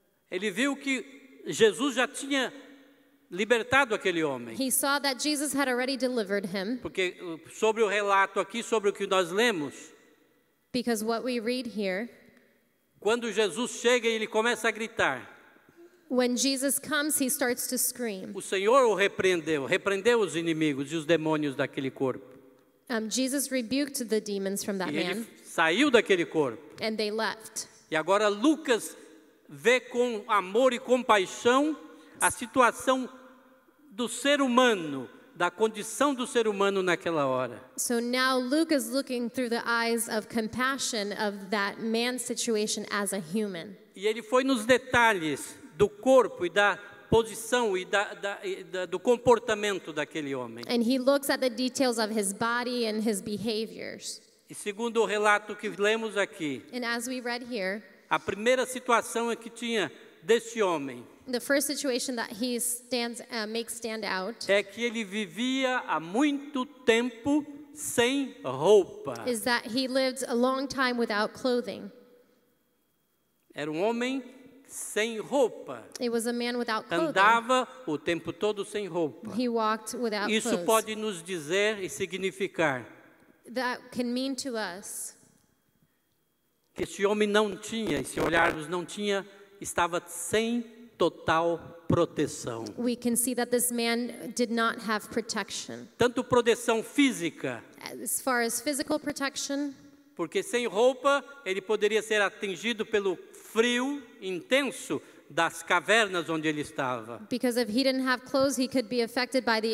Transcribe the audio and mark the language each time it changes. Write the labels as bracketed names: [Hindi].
[Portuguese] Ele viu que Jesus já tinha libertado aquele homem. [English] He saw that Jesus had already delivered him, [Portuguese] Porque sobre o relato aqui, sobre o que nós lemos, [English] because what we read here, [Portuguese] quando Jesus chega e ele começa a gritar, [English] when Jesus comes, he starts to scream. [Portuguese] o Senhor o repreendeu os inimigos e os demônios daquele corpo. [English] Jesus rebuked the demons from that [Portuguese] E ele [English] man, [Portuguese] saiu daquele corpo. [English] and they left. [Portuguese] E agora Lucas vê com amor e compaixão a situação do ser humano, da condição do ser humano naquela hora. [English] So now Luke is looking through the eyes of compassion of that man's situation as a human. [Portuguese] E ele foi nos detalhes do corpo e da posição e do comportamento daquele homem. [English] And he looks at the details of his body and his behaviors. [Portuguese] E segundo o relato que lemos aqui, [English] And as we read here, [Portuguese] a primeira situação que tinha desse homem [English] the first situation that he makes stand out [Portuguese] é que ele vivia há muito tempo sem roupa. [English] is that he lived a long time without clothing. [Portuguese] Era um homem sem roupa. [English] It was a man without clothing. [Portuguese] Andava o tempo todo sem roupa. [English] He walked without [Portuguese] Isso [English] clothes. [Portuguese] pode nos dizer e significar [English] That can mean to us [Portuguese] que esse homem não tinha, e se olharmos não tinha, estava sem total proteção. [English] we can see that this man did not have protection. [Portuguese] Tanto proteção física, [English] As far as physical protection, [Portuguese] porque sem roupa ele poderia ser atingido pelo frio intenso das cavernas onde ele estava. [English] because if he didn't have clothes, he could be affected by the